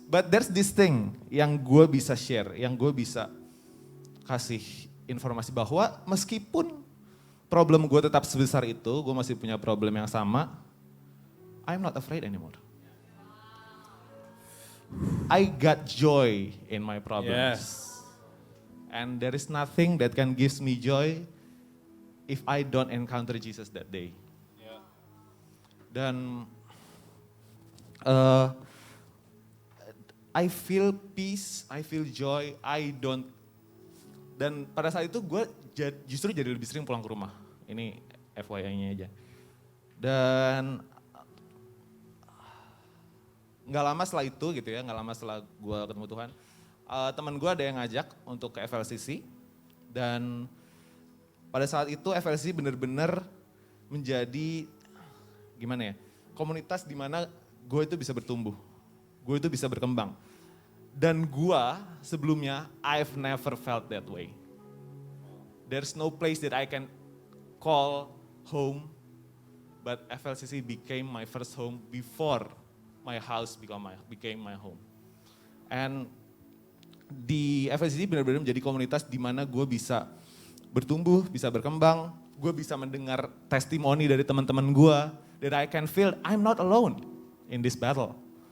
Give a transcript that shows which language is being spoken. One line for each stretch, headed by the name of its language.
English: But there's this thing
Indonesian: yang gue bisa share, yang gue bisa kasih informasi bahwa meskipun problem gue tetap sebesar itu, gue masih punya problem yang sama,
English: I'm not afraid anymore. I got joy in my problems. Yes. And there is nothing that can give me joy if I don't encounter Jesus that day. Yeah.
Indonesian: Dan
English: I feel peace, I feel joy,
Indonesian: dan pada saat itu gue justru jadi lebih sering pulang ke rumah. Ini FYI-nya aja. Dan nggak lama setelah itu gitu ya, nggak lama setelah gue ketemu Tuhan, teman gue ada yang ngajak untuk ke FLCC. Dan pada saat itu FLCC benar-benar menjadi gimana ya, komunitas di mana gue itu bisa bertumbuh, gue itu bisa berkembang. Dan gue sebelumnya,
English: I've never felt that way. There's no place that I can call home, but FLCC became my first home before my house became my home.
Indonesian: And di FLCC benar-benar menjadi komunitas di mana gue bisa bertumbuh, bisa berkembang, gue bisa mendengar testimoni dari teman-teman gue,
English: that I can feel I'm not alone in this battle.